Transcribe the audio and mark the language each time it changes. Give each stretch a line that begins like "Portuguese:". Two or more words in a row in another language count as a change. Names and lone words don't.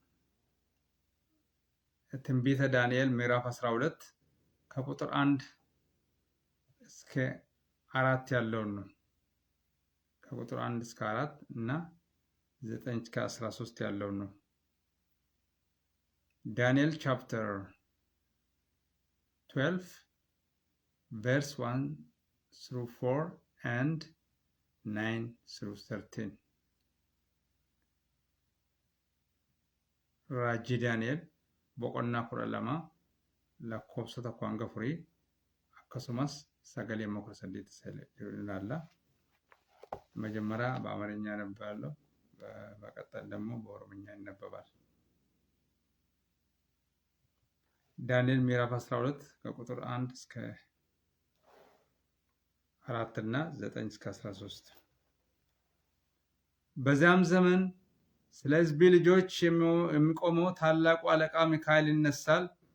Amharic: ትንቢተ ዳንኤል ምዕራፍ 12 ከቁጥር 1 እስከ 4 ያለውን ነው። ከቁጥር 1 እስከ 4 እና 9 እስከ 13 ያለውን ነው።
English: Daniel chapter 12 verse 1 through 4 and 9 through 13.
Oromo: Raji Daniel boqonnaa 12 lakkoofsa 1 akkasumas sagalee 18 ilaalla.
Amharic: መጀመሪያ በአማርኛ አነባለሁ፣ በቀጣይ ደግሞ በኦሮምኛ ይነበባል። ዳንኤል ምዕራፍ 12 ከቁጥር 1 እስከ 4 እና 9 እስከ 13። በዚያም ዘመን ስለ ሕዝቤ ልጆች የሚቆመው ታላቁ አለቃ ሚካኤል ይነሳል።